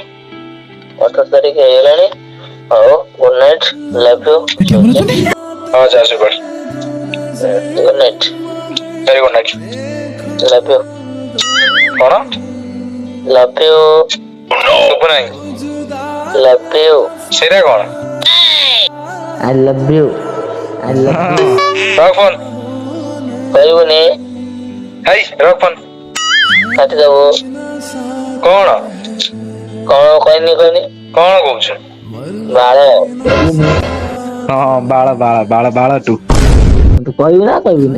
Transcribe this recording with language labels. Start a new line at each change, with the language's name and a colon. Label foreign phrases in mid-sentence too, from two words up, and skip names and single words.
Odia: 18 ତାରିଖ ହେଇଗଲାଣି। ହଉ
English: good night, love you.
Odia: ହଁ ଯା ଶୋଇପଡ।
English: good night, very good night. love you.
Odia: କଣ
English: love you,
Odia: ଶୁଭୁ ନାହିଁ?
English: love you.
Odia: ସେଇଟା କଣ?
English: I love you, I love you।
Odia: ରଖ ଫୋନ। କହିବୁନି, ହେଇ ରଖ ଫୋନ। କାଟିଦବୁ। କଣ କଣ କହିନି କହିନି? କଣ କହୁଛୁ? ବାଳ। ହଁ ବାଳ ବାଳ ବାଳ ବାଳ ତୁ ତୁ କହିବୁ ନା କହିବୁନି?